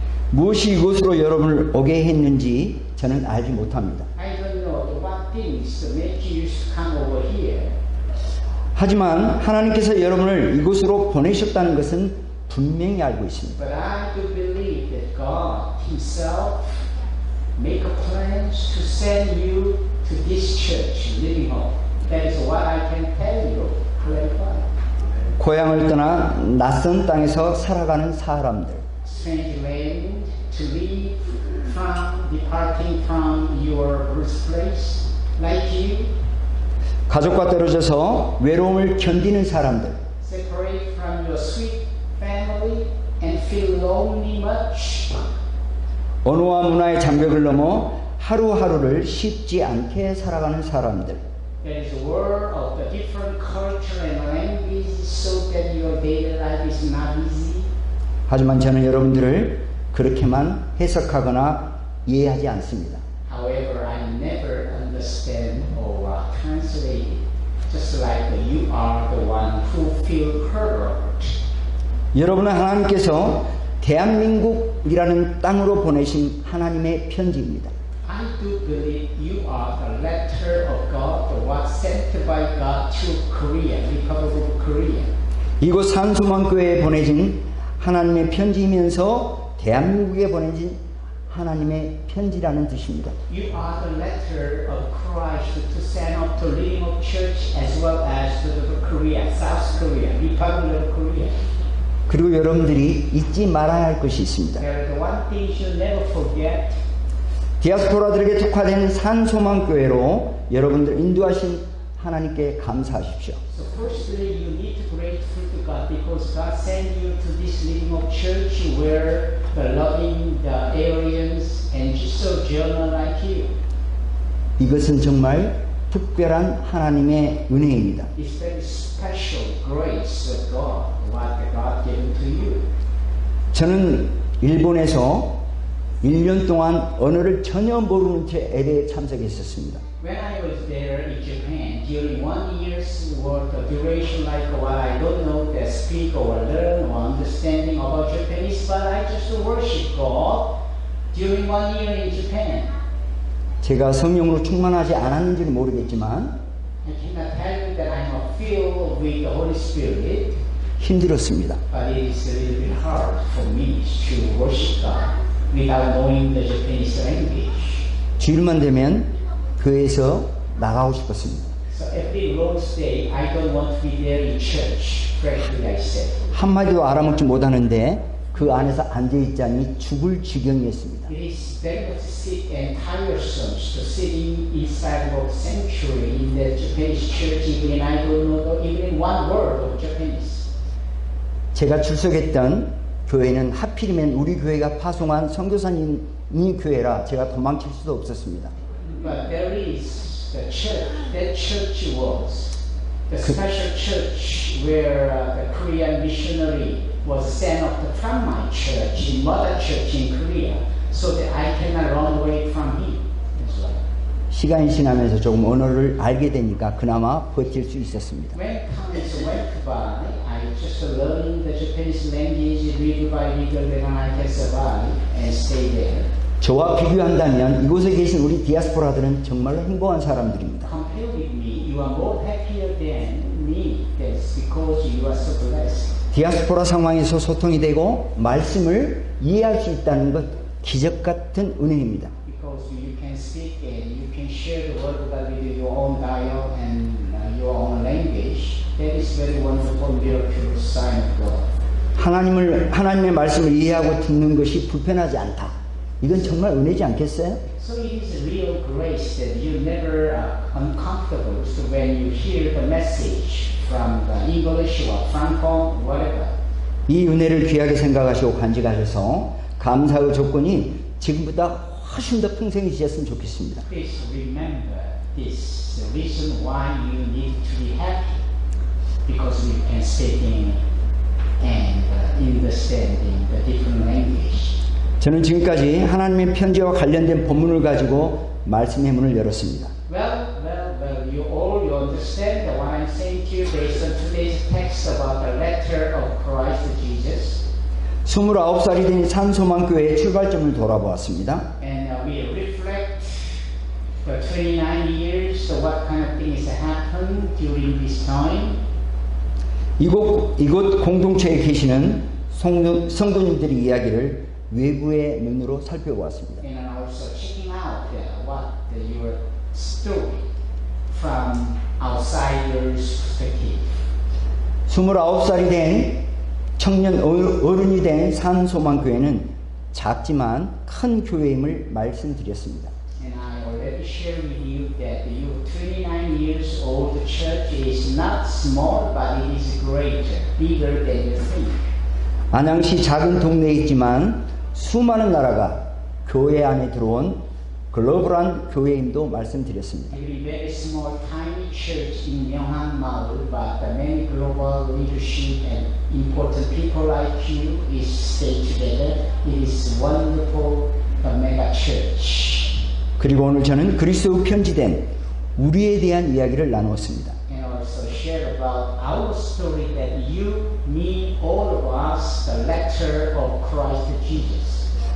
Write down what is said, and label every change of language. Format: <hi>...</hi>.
<ko>무엇이 이곳으로 여러분을 오게 했는지 저는 알지 못합니다.</ko> <en>I don't know what things make you come over here.</en> <ko>하지만 하나님께서 여러분을 이곳으로 보내셨다는 것은 분명히 알고 있습니다.</ko> <en>But I do believe that God Himself make plans to send you to this church, Living Hope. That is what I can tell you, clarify.</en> <ko>고향을 떠나 낯선 땅에서 살아가는 사람들,</ko> <en>Strange land to leave from, departing from your birthplace, like you,</en> <ko>가족과 떨어져서 외로움을 견디는 사람들,</ko> <en>separate from your sweet family and feel lonely much.</en> <ko>언어와 문화의 장벽을 넘어 하루하루를 쉽지 않게 살아가는 사람들,</ko> <en>There is a world of the different culture and language so that your daily life is not easy.</en> <ko>하지만 저는 여러분들을 그렇게만 해석하거나 이해하지 않습니다.</ko> <en>However, I never understand or translate it, just like you are the one who feel hurt.</en> <ko>여러분은 하나님께서 대한민국이라는 땅으로 보내신 하나님의 편지입니다.</ko> <en>I do believe you are the letter of God, the one sent by God to Korea, Republic of Korea.</en> <ko>이곳 산소망교회에 보내진 하나님의 편지이면서 대한민국에 보내진 하나님의 편지라는 뜻입니다.</ko> <en>You are the letter of Christ to send up to Living Hope Church as well as to Korea, South Korea, Republic of Korea.</en> <ko>그리고 여러분들이 잊지 말아야 할 것이 있습니다.</ko> <en>There is one thing you should never forget.</en> <ko>디아스포라들에게 특화된 산소망교회로 여러분들 인도하신 하나님께 감사하십시오.</ko> <en>So firstly, you need to grateful to God because God sent you to this Living Hope Church where the loving, the aliens, and sojourner like you.</en> <ko>이것은 정말 특별한 하나님의 은혜입니다.</ko> <en>It's very special grace of God, what God gave to you.</en> <ko>저는 일본에서 1년 동안 언어를 전혀 모르는 채 LA에 참석했었습니다.</ko> <en>When I was there in Japan, during 1 year's worth of duration, like what I don't know, that speak or learn or understanding about Japanese, but I just worship God during 1 year in Japan.</en> <ko>제가 성령으로 충만하지 않았는지는 모르겠지만</ko> <en>I cannot tell you that I'm filled with the Holy Spirit,</en> <ko>힘들었습니다.</ko> <en>but it is a little bit hard for me to worship God without knowing the Japanese language.</en> <ko>주일만 되면 교회에서 나가고 싶었습니다.</ko> <en>So every Lord's Day, I don't want to be there in church, practically I said.</en> <ko>한마디도 알아먹지 못하는데 그 안에서 앉아있자니 죽을 지경이었습니다.</ko> <en>It is very much sick and tiresome to sitting inside of sanctuary in the Japanese church, even I don't know even one word of Japanese.</en> <ko>제가 출석했던 교회는 하필이면 우리 교회가 파송한 선교사님이 교회라 제가 도망칠 수도 없었습니다.</ko> <en>But there is the church. That church was the special church where the Korean missionary was sent up from my church, in mother church in Korea, so that I cannot run away from him. That's why.</en> <ko>시간이 지나면서 조금 언어를 알게 되니까 그나마 버틸 수 있었습니다.</ko> <en>When times went by, I just learned the Japanese language little by little, then I can survive and stay there.</en> <ko>저와 비교한다면 이곳에 계신 우리 디아스포라들은 정말로 행복한 사람들입니다.</ko> <en>Compare with me, you are more happier than me. That's because you are so blessed.</en> <ko>디아스포라 상황에서 소통이 되고 말씀을 이해할 수 있다는 것 기적 같은 은혜입니다.</ko> <en>Because you can speak and you can share the word of God with your own dialect and your own language. That is very wonderful miracle sign of God.</en> <ko>하나님의 말씀을 이해하고 듣는 것이 불편하지 않다. 이건 정말 은혜지 않겠어요?</ko> <en>So it is real grace that you never are uncomfortable when you hear the message from the English or Franco, whatever.</en> <ko>이 은혜를 귀하게 생각하시고 간직하셔서 감사의 조건이 지금보다 훨씬 더 풍성해지셨으면 좋겠습니다.</ko> <en>Please remember this, the reason why you need to be happy, because we can speaking and understanding the different language.</en> <ko>저는 지금까지 하나님의 편지와 관련된 본문을 가지고 말씀의 문을 열었습니다.</ko> <en>Well, you all understand that what I'm saying to you based on today's text about the letter of Christ Jesus.</en> <ko>29살이 된 산소망교회의 출발점을 돌아보았습니다.</ko> <en>And we reflect the 29 years, so what kind of things happened during this time.</en> <ko>이곳 공동체에 계시는 성도님들의 이야기를 외부의 눈으로 살펴보았습니다.</ko> <en>And also checking out what your story from outsiders' perspective.</en> <ko>29살이 된 청년 어른이 된 산소망교회는 작지만 큰 교회임을 말씀드렸습니다.</ko> <en>And I already shared with you that your 29 years old church is not small, but it is greater, bigger than you think.</en> <ko>안양시 작은 동네에 있지만 수많은 나라가 교회 안에 들어온 글로벌한 교회임도 말씀드렸습니다.</ko> <en>It is a very small, tiny church in Myeonghan Maul, but the many global leadership and important people like you is stay together. It is wonderful, a mega church.</en> <ko>그리고 오늘 저는 그리스도의 편지된 우리에 대한 이야기를 나누었습니다.</ko> <en>And also share about our story that you, me, all of us, the letter of Christ Jesus.</en>